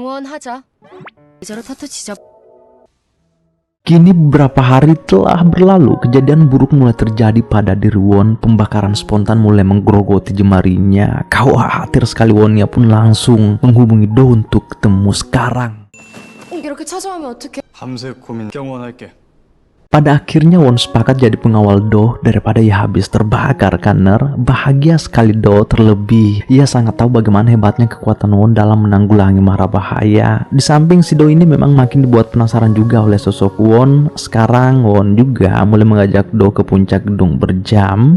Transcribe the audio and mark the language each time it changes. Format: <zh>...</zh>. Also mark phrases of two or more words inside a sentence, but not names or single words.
<id>Kini beberapa hari telah berlalu, kejadian buruk mulai terjadi pada diri Won. Pembakaran spontan mulai menggerogoti jemarinya. Khawatir sekali Won, ia pun langsung menghubungi Do untuk ketemu sekarang.</id> <ko>이렇게 찾아오면 어떡해? 밤새 고민 경원할게.</ko> <id>Pada akhirnya Won sepakat jadi pengawal Do daripada ia habis terbakar kan Ner. Bahagia sekali Do, terlebih ia sangat tahu bagaimana hebatnya kekuatan Won dalam menanggulangi mara bahaya. Di samping si Do ini memang makin dibuat penasaran juga oleh sosok Won. Sekarang Won juga mulai mengajak Do ke puncak gedung berjam.</id>